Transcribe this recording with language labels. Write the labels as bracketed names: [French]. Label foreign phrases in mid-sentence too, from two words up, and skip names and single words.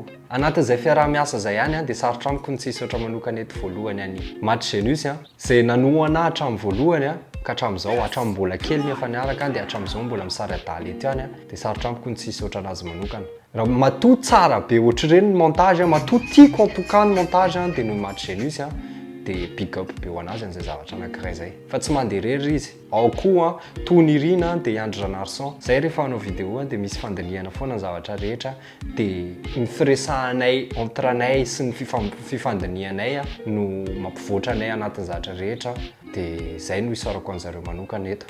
[Malagasy] Anatin'izay fiaraha-miasa zay ihany de sarotra amiko ny tsy hisaotra manokana eto voalohany any Match Genus zay nanoa anahy hatramin'ny voalohany ka hatramin'izao hatramin'ny mbola kely nefa niaraka de hatramin'izao mbola misary adala eto ihany de sarotra amiko ny tsy hisaotra anazy manokana. Raha matoa tsara be ohatra reny ny montage matoa tiako [French] en tout cas [Malagasy] ny montage de no Match Genus de [English] big up [Malagasy] be ho anazy an'izay zavatra anankiray zay. Fa tsy mandeha rery izy. Ao koa Tony Rina de Andry Ranarson. Zay rehefa hanao vidéo de misy fandinihana foana ny zavatra rehetra de ny firesahanay entre anay sy ny fifandinihanay no mampivoatra anay anatin'ny zavatra rehetra de zay no isaorako an'zareo manokana eto.